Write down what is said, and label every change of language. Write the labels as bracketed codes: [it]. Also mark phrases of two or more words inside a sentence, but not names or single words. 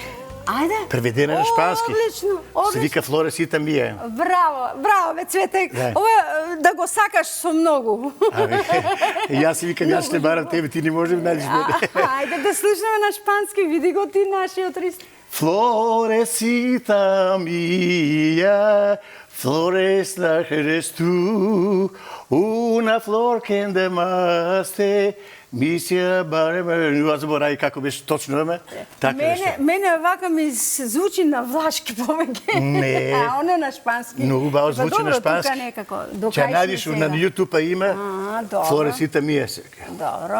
[mk] Ајде. Преведена на шпански. Одлично. Се вика Флоресита Мија. Браво, бе, Цвете. Ова да го сакаш со многу. Јас си викам, јас ще барам тебе, ти не може да најдеш мене. Ајде да слушнеме на шпански, види го ти нашиот рист. [es] Florecita mía, flores eres tú, una flor que endemaste, [mk] мисија барем, ја заборај како беше точно име. Мене вака ми се звучи на влашки повеќе. Не. А оно на шпански. Многу баво звучи на шпански. Тука некако. Ќе најдеш на YouTube има Florecita mía се. Добро.